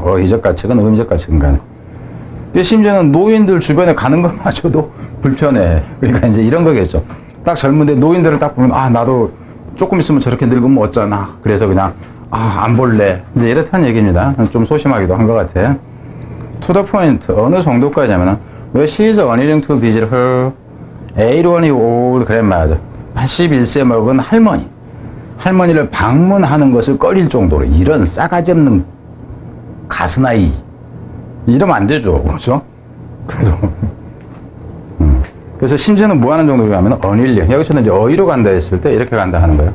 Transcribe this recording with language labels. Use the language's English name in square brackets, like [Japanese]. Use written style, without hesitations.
[Korean] 어휘적 가치건 의미적 가치건 간에. 심지어는 노인들 주변에 가는 것마저도 불편해. 그러니까 이제 이런 거겠죠. 딱 젊은데 노인들을 딱 보면 나도 조금 있으면 저렇게 늙으면 어쩌나. 그래서 그냥 안 볼래. 이제 이렇다는 얘기입니다. 좀 소심하기도 한 것 같아. To the point. 어느 정도까지 하면은 왜 [English] she is unwilling to visit her 81 old grandmother. [Korean] 81세 먹은 할머니를 방문하는 것을 꺼릴 정도로 이런 싸가지 없는 가스나이 이러면 안 되죠. 그렇죠? 그래서 심지어는 뭐 하는 정도로 가면 unwilling. 여기서는 이제 어휘로 간다 했을 때 이렇게 간다 하는 거예요.